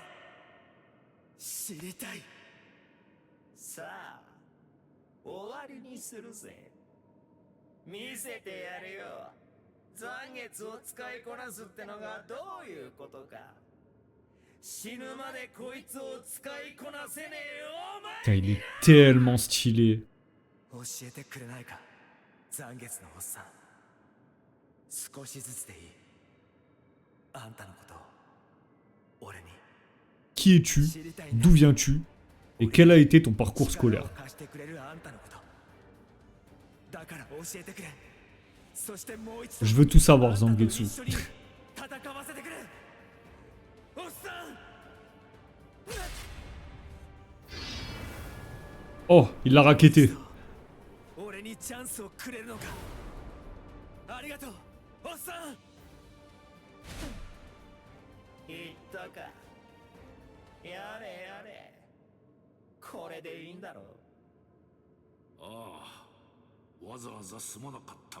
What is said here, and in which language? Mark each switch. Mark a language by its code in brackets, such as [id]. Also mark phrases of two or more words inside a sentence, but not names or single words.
[ja] 知りたい。さあ終わりにするぜ。見せてやるよ。残月を使いこなすってのがどういうことか。死ぬまでこいつを使いこなせねえよお前。 [fr] Putain, il est tellement stylé. [ja] 教えてくれないか、残月のおっさん。少しずつでいい。あんたのことを俺に。 [fr] Qui es-tu? D'où viens-tu? Et quel a été ton parcours scolaire? [ja] 貸してくれるあんたのこと。だから教えてくれ。そしてもう一度 [fr] Je veux tout savoir, Zangetsu. [ja] 一緒に戦わせてくれ。おっさん。 [fr] Oh, il l'a raquetté. [ja] 俺にチャンスをくれるのか。ありがとう、おっさん。言ったか。やれやれ。これでいいんだろう。ああ、わざわざすまなかったな。